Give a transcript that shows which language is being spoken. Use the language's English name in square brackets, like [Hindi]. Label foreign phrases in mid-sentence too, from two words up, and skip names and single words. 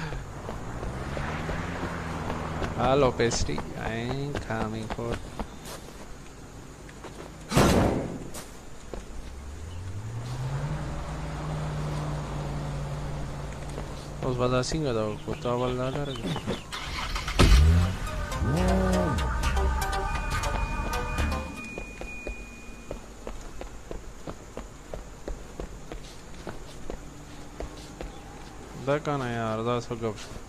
[English] Hello, Pesty. I'm coming for. [Spanish] Os va a dar 5 da puta bala larga. [Hindi] देखा ना यार 10 हो गया